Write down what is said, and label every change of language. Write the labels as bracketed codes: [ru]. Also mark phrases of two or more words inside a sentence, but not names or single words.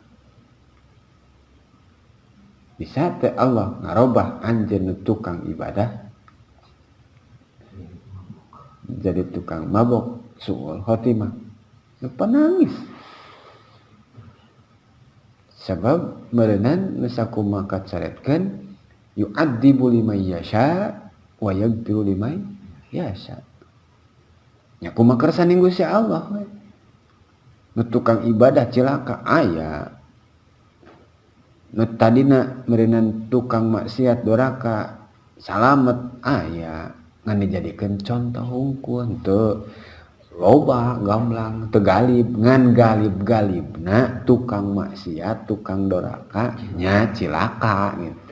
[su] Bisa teh Allah ngarobah anjeun tukang ibadah jadi tukang mabok, [ar] سوء الخاتمة, [su] lupa nangis. Sebab meureunnan nu sakumaha caretkeun [ar] يعذب لمن يشاء ويغفر لمن يشاء. [su] Nya kumaha kersa ning Gusti Allah we. Nu tukang ibadah cilaka aya. Nu tadina meureunnan tukang maksiat doraka salamet aya. Ngan dijadikeun contoh hungkul teu loba gamblang teu galib ngan galib-galibna tukang maksiat, tukang doraka nya cilaka gitu.